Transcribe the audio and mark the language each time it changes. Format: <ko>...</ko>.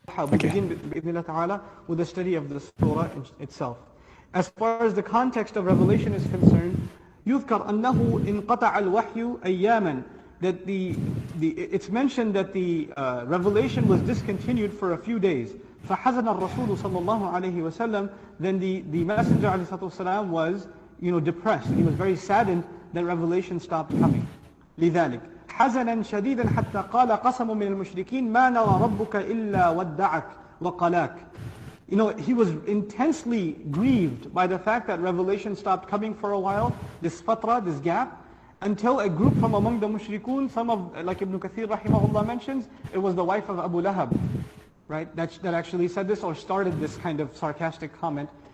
<en>We begin</en> <ar>بإذن الله تعالى</ar> <en>with the study of the surah itself. As far as the context of revelation is concerned,</en> <ar>يذكر أنه انقطع الوحي أياما,</ar> <en>that it's mentioned that the revelation was discontinued for a few days.</en> <ar>فحزن الرسول صلى الله عليه وسلم,</ar> <en>then the messenger</en> <ar>عليه الصلاة والسلام</ar> <en>was depressed. He was very saddened that revelation stopped coming.</en> <ar>لذلك حزنا شديدا حتى قال قسم من المشركين ما نرى ربك إلا ودعك وقلاك.</ar> <en>He was intensely grieved by the fact that revelation stopped coming for a while, this fatra, this gap, until a group from among the mushrikun, some of, like Ibn Kathir rahimahullah mentions, it was the wife of Abu Lahab, right, that actually said this or started this kind of sarcastic comment.</en>